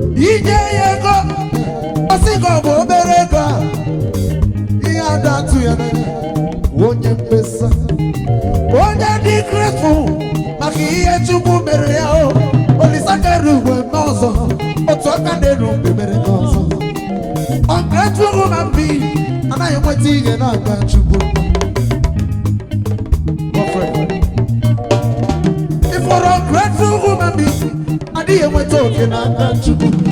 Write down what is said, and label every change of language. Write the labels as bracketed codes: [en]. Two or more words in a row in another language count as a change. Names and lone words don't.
[ig] Inye ya ego, ọ sị gị ọ bụ obere ego a. Ihe ada atụ ya n'anya. Onye mkpesa. Onye dị grateful maka ihe Chukwu mere ya o. Olisa kere uwe m ọzọ, otu aka n'elu mbe mere gị ọzọ. [en] Ungrateful human being, [ig] anaghị enweta ihe n'aka Chukwu. [en] My friend. If you're ungrateful human being, [ig] adịghị enweta oke n'aka Chukwu.